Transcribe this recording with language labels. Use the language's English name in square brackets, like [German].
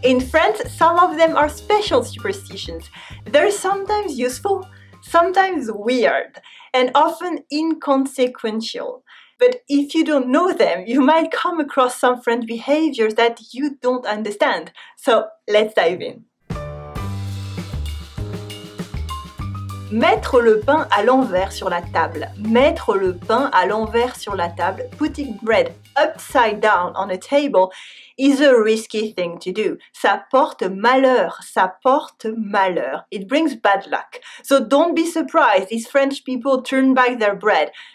[English] In France, some of them are special superstitions. They're sometimes useful, sometimes weird, and often inconsequential. But if you don't know them, you might come across some French behaviors that you don't understand. So let's dive in. [French] Mettre le pain à l'envers sur la table. Mettre le pain à l'envers sur la table, [English] putting bread upside down on a table, is a risky thing to do. [French] Ça porte malheur, ça porte malheur. [English] It brings bad luck. So don't be surprised these French people turn back their bread.